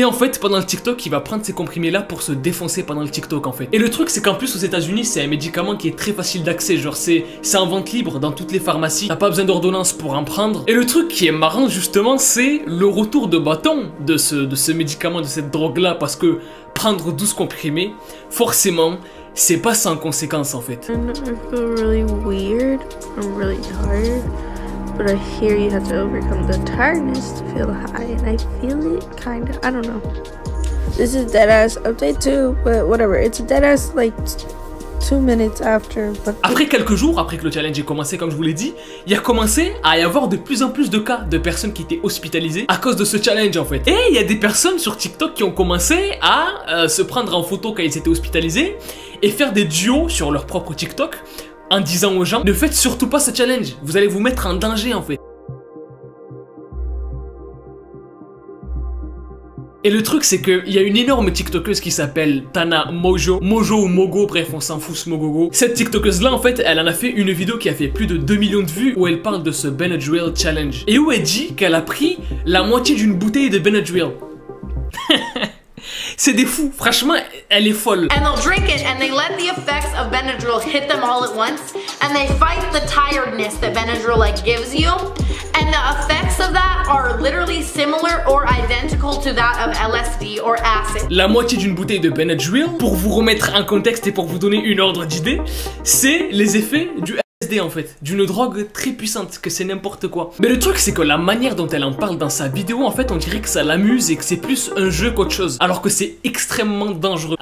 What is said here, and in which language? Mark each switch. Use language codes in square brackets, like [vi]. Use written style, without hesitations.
[fr] Et en fait, pendant le TikTok, il va prendre ces comprimés-là pour se défoncer pendant le TikTok, en fait. Et le truc, c'est qu'en plus, aux États-Unis, c'est un médicament qui est très facile d'accès, genre c'est en vente libre dans toutes les pharmacies, t'as pas besoin d'ordonnance pour en prendre. Et le truc qui est marrant, justement, c'est le retour de bâton de ce médicament, de cette drogue-là, parce que prendre 12 comprimés, forcément, c'est pas sans conséquence en fait. [en] I feel really weird. I'm really tired. But I hear you have to overcome the tiredness to feel high, and I feel it kinda. I don't know. This is deadass update too, but whatever. It's a deadass like 2 minutes after. But [fr] après quelques jours, après que le challenge ait commencé, comme je vous l'ai dit, il a commencé à y avoir de plus en plus de cas de personnes qui étaient hospitalisées à cause de ce challenge en fait. Et il y a des personnes sur TikTok qui ont commencé à se prendre en photo quand ils étaient hospitalisés et faire des duos sur leur propre TikTok en disant aux gens ne faites surtout pas ce challenge, vous allez vous mettre en danger en fait. Et le truc c'est qu'il y a une énorme tiktokeuse qui s'appelle Tana Mojo ou Mogo, bref on s'en fout ce Mogogo. Cette tiktokeuse là en fait elle en a fait une vidéo qui a fait plus de 2 millions de vues où elle parle de ce Benadryl Challenge. Et où elle dit qu'elle a pris la moitié d'une bouteille de Benadryl. C'est des fous, franchement, elle est folle. [en] And they'll drink it and they let the effects of Benadryl hit them all at once and they fight the tiredness that Benadryl like gives you. And the effects of that are literally similar or identical to that of LSD or acid. [fr] La moitié d'une bouteille de Benadryl, pour vous remettre en contexte et pour vous donner une ordre d'idée, c'est les effets du LSD en fait, d'une drogue très puissante, que c'est n'importe quoi. Mais le truc c'est que la manière dont elle en parle dans sa vidéo, en fait on dirait que ça l'amuse et que c'est plus un jeu qu'autre chose, alors que c'est extrêmement dangereux.